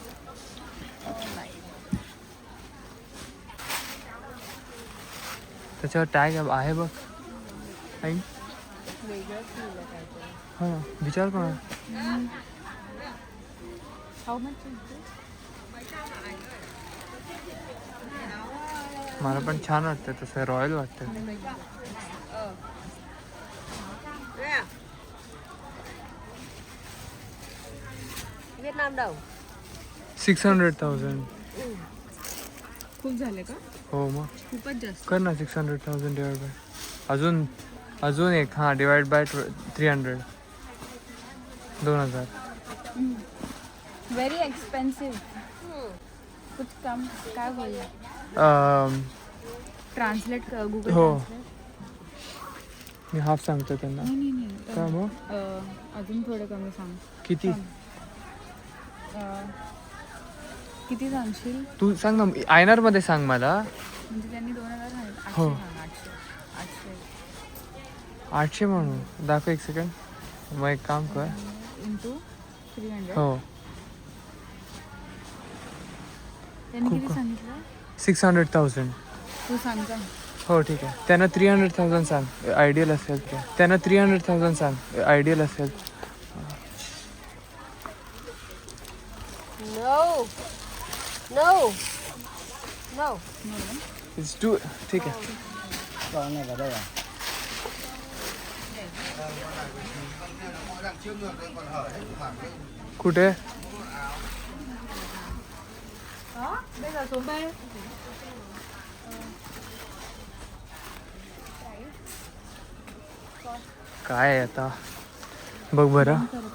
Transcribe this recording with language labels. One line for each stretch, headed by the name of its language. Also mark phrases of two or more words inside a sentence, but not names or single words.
Marathi: त्याच्यावर टॅग आहे बघ. आई हां विचार कोणा. मला पण छान वाटतं तसं, रॉयल वाटतं.
Vietnamese: Vietnam đâu? 600,000.
Marathi: खूप झाले का? हो मग खूपच जास्त. कर ना 600,000
English: divide by
Marathi: अजून एक हां
English: divide by
Marathi: 300. 2000.
English: very expensive.
Hindi: कुछ कम
Marathi: काय बोल ट्रान्सलेट कर गुगल हो. ट्रान्सलेट. मी हाफ सांगतो त्यांना. नाही का मग अजून थोडं कमी सांग. किती किती सांगशील? तू सांग ना, आयनर मध्ये सांग मला. म्हणजे त्यांनी 2000 सांगितलं. हो. 800 800 म्हणून दाखव एक सेकंड. मग एक काम कर. इंटू 300. हो त्यांनी खूप किती का? सांगितलं? 600,000. तू सांग का? हो ठीक आहे. त्यांना 300,000 सांग आयडियल असेल ते. त्यांना 300,000 सांग आयडियल असेल.
English: No. No. No. It's two.
Marathi: ठीक आहे. कुठे काय आहे आता बघ बरं.